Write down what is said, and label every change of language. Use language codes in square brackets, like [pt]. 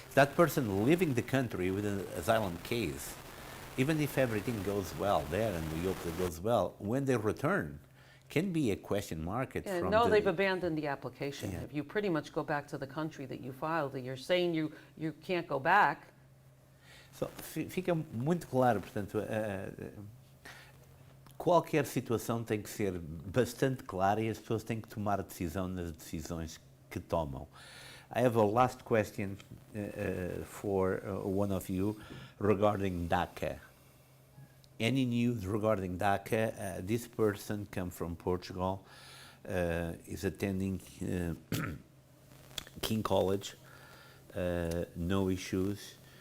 [en] that person leaving the country with an asylum case, even if everything goes well there, and we hope that goes well, when they return, can be a question mark Yeah, from no, the, they've abandoned the application. Yeah. If you pretty much go back to the country that you filed, that you're saying you can't go back. [pt] So, fica muito claro, portanto, qualquer situação tem que ser bastante clara e as pessoas têm que tomar decisão nas decisões que tomam. [en] I have a last question for one of you regarding DACA. Any news regarding DACA? This person comes from Portugal, is attending King College, no issues.